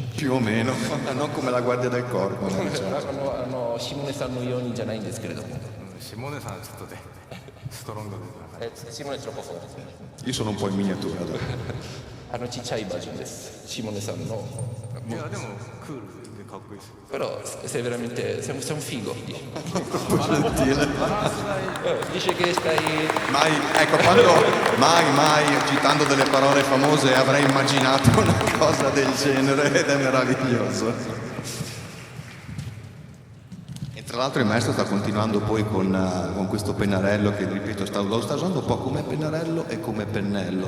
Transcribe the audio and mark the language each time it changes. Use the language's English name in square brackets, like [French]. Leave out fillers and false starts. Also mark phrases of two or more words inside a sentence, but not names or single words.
[Italian] Più o meno, non come la guardia del corpo. No? [Japanese] シモーネさんのようにじゃないんですけれども。 Simoneさんちょっとねストロングで [Italian] Simone è troppo forte. Io sono un po' in miniatura. [Japanese] ちっちゃいバージョンです。シモーネさんの. いやでもクールでかっこいいです。 [Italian] Però sei veramente, sei un figo. Dice che stai... Mai, ecco, mai, citando delle parole famose, avrei immaginato una cosa del genere ed è meraviglioso. E tra l'altro il maestro sta continuando poi con questo pennarello che, ripeto, lo sta usando un po' come pennarello e come pennello.